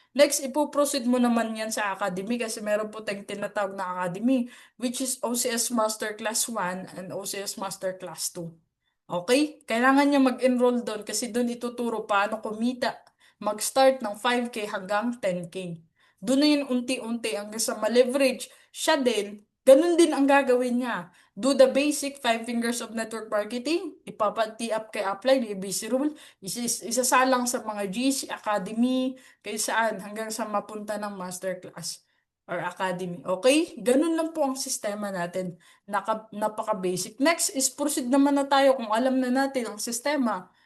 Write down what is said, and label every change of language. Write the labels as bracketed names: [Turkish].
[Filipino] Next, ipoproceed mo naman yan sa academy kasi meron po tayong tinatawag na academy, [English] which is OCS Master Class 1 and OCS Master Class 2. [Filipino] Okay? Kailangan niya mag-enroll doon kasi doon ituturo paano kumita. Mag-start ng 5K hanggang 10K. Doon na yun unti-unti hanggang sa ma-leverage. Siya din, ganun din ang gagawin niya. [English] Do the basic 5 fingers of network marketing. [Filipino] Ipapati up kay Upline, ABC rule. Isasalang sa mga GC Academy, kay saan, hanggang sa mapunta ng masterclass or academy. Okay? Ganun lang po ang sistema natin. Napaka-basic. Next is proceed naman na tayo kung alam na natin ang sistema.